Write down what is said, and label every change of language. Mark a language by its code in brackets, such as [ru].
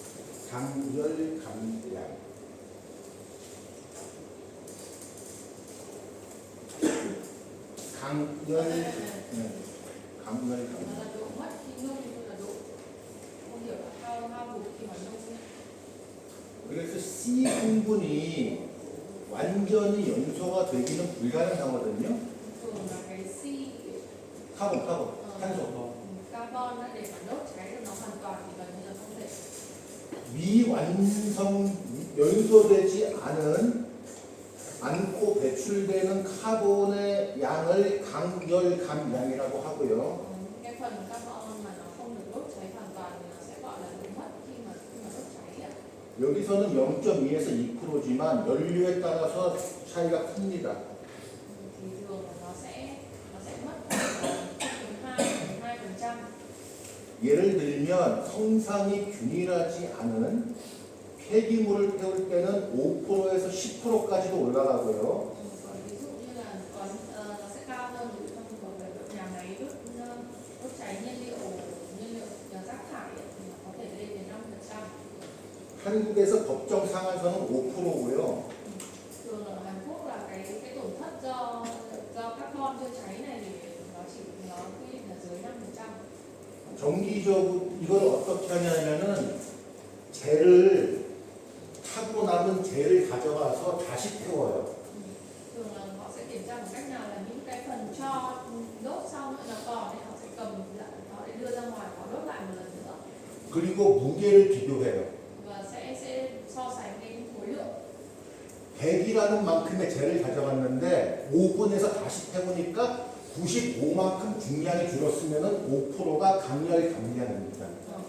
[vi] là độ mất khi nung tức là độ không hiểu là hao hụt khi mà nung ấy. [ko] 그래서 C 성분이 완전히 연소가 되기는 불가능하거든요. [vi] Thường là cái C [ko] 탄소. [vi] carbon á, để mà đốt cháy được nó hoàn toàn thì gần như là không thể. [ko] 미완성 연소되지 않고 배출되는 카본의 양을 강열 감량이라고 하고요. [vi] Cái phần carbon mà nó không được đốt cháy hoàn toàn thì nó sẽ gọi là độ mất khi mà đốt cháy ạ. [ko] 여기서는 0.2에서 2%지만 연료에 따라서 차이가 큽니다. [vi] Thì thường là nó sẽ mất khoảng 2%. [ko] 예를 들면 성상이 균일하지 않은 폐기물을 태울 때는 5%에서 10%까지도 올라가고요. [vi] Còn ví dụ như là nó sẽ cao hơn ví dụ trong trường hợp về nhà máy đốt cháy nhiên liệu rác thải ấy, thì nó có thể lên đến 5%. [ko] 한국에서 법정 상한선은 5%고요. [vi] Thường ở Hàn Quốc là cái tổn thất do carbon chưa cháy này thì nó quy định là dưới 5%. [ko] 정기적으로 이걸 어떻게 하냐면은 재를 타고 남은 재를 가져가서 다시 태워요. [vi] Thường là họ sẽ kiểm tra một cách nào là những cái phần cho đốt xong nữa nó còn thì họ sẽ cầm lại họ để đưa ra ngoài họ đốt lại một lần nữa [ko] 그리고 무게를 비교해요. [vi] và sẽ so sánh cái khối lượng. [ko] 100이라는 만큼의 재를 가져갔는데 5분에서 다시 태우니까 95만큼 중량이 줄었으면 5%가 강열 감량입니다.